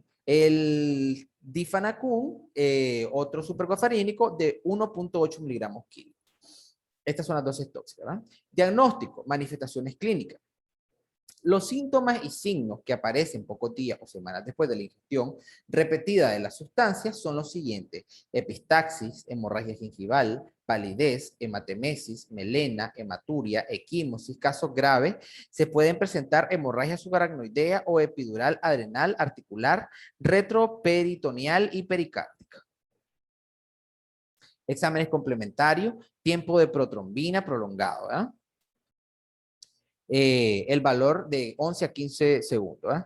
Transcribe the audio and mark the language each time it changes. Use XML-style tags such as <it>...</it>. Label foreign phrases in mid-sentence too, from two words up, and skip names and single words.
<es>El difenacum, otro supercofarínico de 1.8 miligramos kilo. Estas son las dosis tóxicas, ¿verdad? Diagnóstico, manifestaciones clínicas. Los síntomas y signos que aparecen pocos días o semanas después de la ingestión repetida de las sustancias son los siguientes: epistaxis, hemorragia gingival, palidez, hematemesis, melena, hematuria, equimosis. Casos graves, se pueden presentar hemorragia subaracnoidea o epidural adrenal, articular, retroperitoneal y pericárdica. Exámenes complementarios, tiempo de protrombina prolongado, ¿verdad? El valor de 11 a 15 segundos, ¿eh?</es>